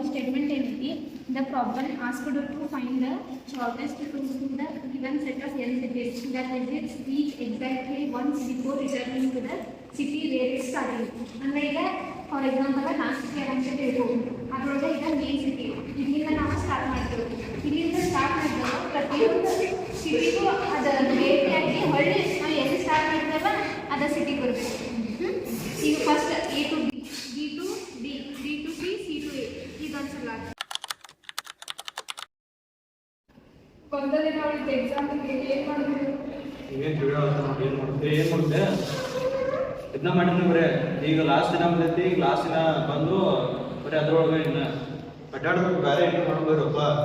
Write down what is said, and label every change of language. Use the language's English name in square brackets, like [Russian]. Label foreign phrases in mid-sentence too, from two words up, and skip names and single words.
[English] statement ಏನೈತಿ the problem asked to find the shortest route to the given set of n cities that visits each exactly once before returning to the city where it started. [Kannada] ಅಂದ್ರೆ ಈಗ [English] for example [Kannada] ನಾನು ಸಿಟಿ ಅಂತ ಹೇಳ್ಬೋದು ಅದರೊಳಗೆ ಈಗ [English] main city [Kannada] ಇಲ್ಲಿಂದ ನಾವು ಸ್ಟಾರ್ಟ್ ಮಾಡ್ತೀವಿ ಇಲ್ಲಿಂದ ಸ್ಟಾರ್ಟ್ ಮಾಡಿದಾಗ ಪ್ರತಿಯೊಂದು ಸಿಟಿಗೂ ಅದು ಭೇಟಿಯಾಗಿ ಹೊಳ್ಳಿ ನಾವು ಎಲ್ಲಿ ಸ್ಟಾರ್ಟ್ ಮಾಡಿದ್ರಲ್ಲ ಅದ ಸಿಟಿಗೆ ಬರಬೇಕು ಈಗ ಫಸ್ಟ್ [English] A to B, B to D, D to C, C to A [Kannada] ಇದೊಂದ್ಸಲ ಒಂದನೇ ಮಾಡಿದ ಎಕ್ಸಾಂಪಲ್ ಏನು ಮಾಡಿದ್ರು ಏನು ಮಾಡುತ್ತೆ ಇದನ್ನ ಮಾಡಿದ್ವಿ ಬರೇ ಈಗ ಲಾಸ್ಟ್ ದಿನ ಬಂದೈತಿ ಈಗ ಲಾಸ್ಟ್ ದಿನ ಬಂದು ಬರೀ ಅದ್ರೊಳಗೆ ಇನ್ನು ಅಡ್ಡಾಡ್ಬೇಕು ಬೇರೆ ಏನು ಮಾಡ್ಬೋದಪ್ಪ